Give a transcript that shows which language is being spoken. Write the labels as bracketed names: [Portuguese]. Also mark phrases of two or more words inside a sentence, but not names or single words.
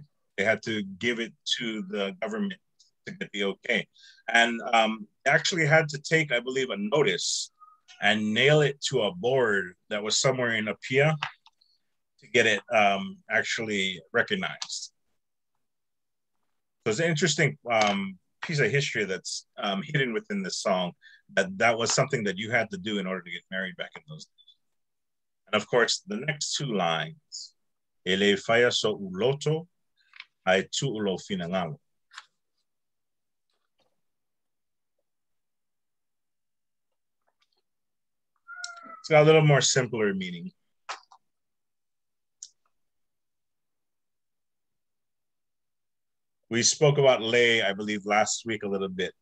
[English] They had to give it to the government to get the okay, and actually had to take, I believe, a notice and nail it to a board that was somewhere in Apia to get it actually recognized. So it's an interesting piece of history that's hidden within this song, that was something that you had to do in order to get married back in those days. And of course, the next two lines, [Samoan] ele faya so uloto, ai tu ulo finangalo. [English] It's got a little more simpler meaning. We spoke about lay, I believe, last week a little bit.